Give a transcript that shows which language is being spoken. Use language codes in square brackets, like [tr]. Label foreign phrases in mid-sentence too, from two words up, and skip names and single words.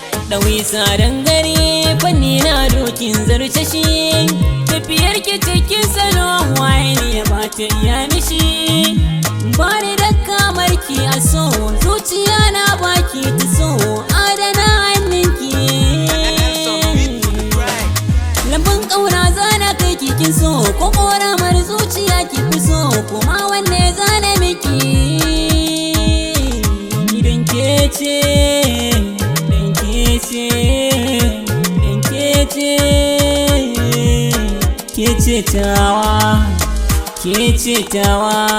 [ha] Ɗawi sa dangare, fanni na dokin zarce shi. Tafiyar ki cikin salo, waye ne ya ba ta iya mishi? Ba ni da kamar ki a so, zuciya na ba ki ta so, adana hannun ki. [en] Nelson Beats on the track. [ha] Lambun ƙauna za na kai ki kin so, ko ƙoramar zuciya ki fi so, kuma wanne za na miki? Idan ke ce, idan ke ce, idan ke ce, ke ce tawa, ke ce tawa.